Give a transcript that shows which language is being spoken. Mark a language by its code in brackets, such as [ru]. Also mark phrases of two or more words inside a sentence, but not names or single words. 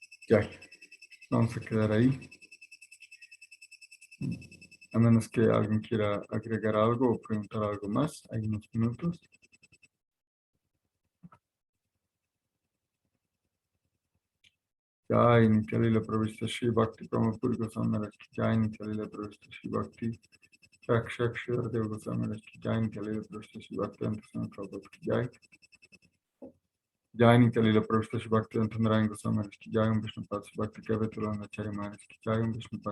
[es] Ya, vamos a quedar ahí. A menos que alguien quiera agregar algo o preguntar algo más. Hay unos minutos. [hi] जय नित्य प्रविष्ट श्री भक्ति प्रमापुर गोस्वामी की जय नित्य प्रविष्ट श्री भक्ति रक्षक श्री देव गोस्वामी की जय नित्य प्रविष्ट श्री भक्ति अंतसन प्रभुपाद की जय जय नित्य प्रविष्ट श्री भक्ति अंतनारायण गोस्वामी की जय विष्णु पाद श्री भक्ति कवतुलन आचार्य महाराज की जय विष्णु पाद